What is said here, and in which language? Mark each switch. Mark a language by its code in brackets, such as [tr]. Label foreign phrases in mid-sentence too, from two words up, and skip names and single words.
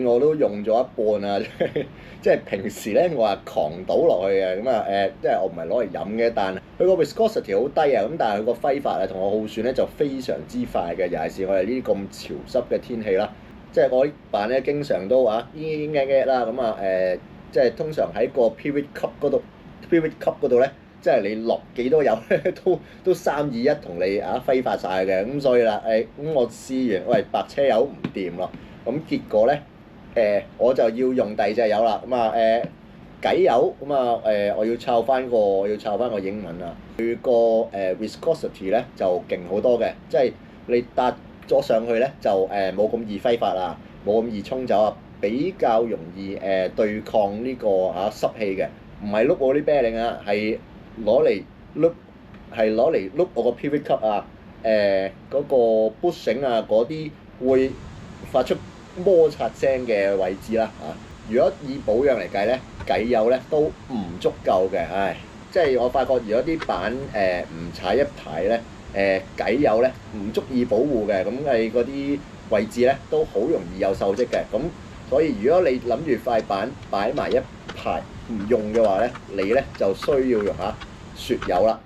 [yue] 我都用咗一半啊，即係平時咧我係狂倒落去嘅，咁即係我唔係攞嚟飲嘅，但係佢個 viscosity 好低啊，咁但係佢個揮發同我耗損咧就非常之快嘅，尤其是我哋呢啲咁潮濕嘅天氣啦。即係我啲板咧，經常都咿咿嘅嘅啦，咁即係通常喺個 [en] pivot cup [yue] 嗰度咧，即係你落幾多油咧，都3、2、1同你揮發晒嘅，咁所以啦，咁我試完，喂白車油唔掂咯，咁結果咧，我就要用第二隻油啦，偈油，我要抄翻個英文啊，佢個viscosity 咧就勁好多嘅，即係你搭咗上去咧就冇咁易揮發啊，冇咁易沖走啊，比較容易對抗呢個濕氣嘅。唔係碌我啲 bearing 係攞嚟碌我個 [en] pivot cup [yue] 嗰個 bushing 嗰啲會發出摩擦聲嘅位置啦如果以保養嚟計咧，偈油咧都唔足夠嘅，即係我發覺如果啲板唔踩一排咧。偈油咧唔足以保護嘅，咁係嗰啲位置咧都好容易有鏽跡嘅，咁所以如果你諗住塊板擺埋一排唔用嘅話咧，你咧就需要用雪油啦。